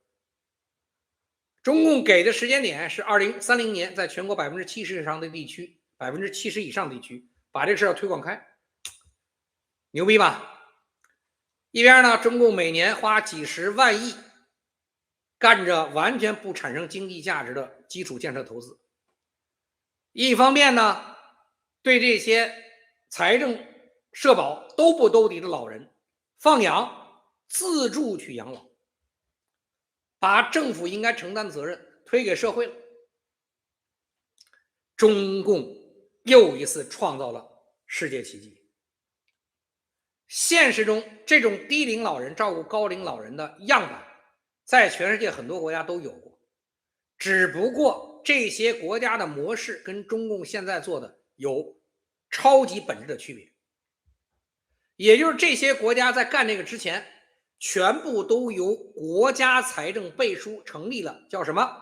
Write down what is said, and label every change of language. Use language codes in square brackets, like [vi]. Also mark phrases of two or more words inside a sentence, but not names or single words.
[zh] 中共給的時間點是2030年，在全國70%以上的地區，70%以上地區把這個事要推廣開，牛逼吧？一邊呢，中共每年花幾十萬億幹着完全不產生經濟價值的基礎建設投資，一方面呢，對這些財政社保都不兜底的老人放养自助去養老，把政府应该承担的责任推给社会了。中共又一次创造了世界奇迹。现實中，這種低齡老人照顧高齡老人的樣板，在全世界很多國家都有過，只不過這些國家的模式跟中共現在做的有超級本質的區別。也就是這些國家在幹這個之前，全部都由國家財政背書成立了，叫什麼？